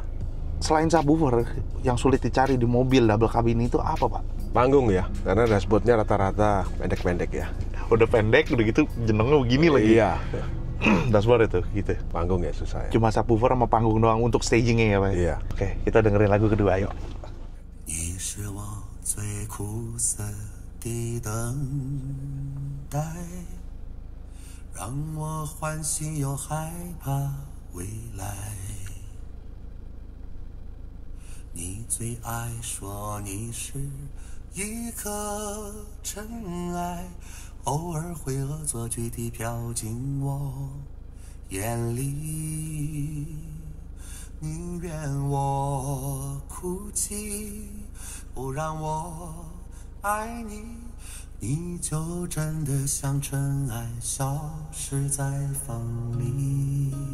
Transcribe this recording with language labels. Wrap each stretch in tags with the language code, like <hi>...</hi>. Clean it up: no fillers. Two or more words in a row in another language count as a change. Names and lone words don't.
<id>Selain subwoofer, yang sulit dicari di mobil</id> <en>double cabin</en> <id>itu apa, Pak? Panggung ya, karena dashboardnya rata-rata pendek-pendek ya. Udah pendek, udah gitu jenengnya begini lagi. Iya. Dashboard itu gitu. Panggung ya susah ya. Cuma subwoofer sama panggung doang untuk stagingnya ya, Pak. Iya. Oke, kita dengerin lagu kedua, yuk.</id> <zh>你是我最苦涩的等待，让我欢喜又害怕未来。你最爱说你是一颗尘埃，偶尔会恶作剧地飘进我眼里，宁愿我哭泣，不让我爱你，你就真的像尘埃，消失在风里。</zh>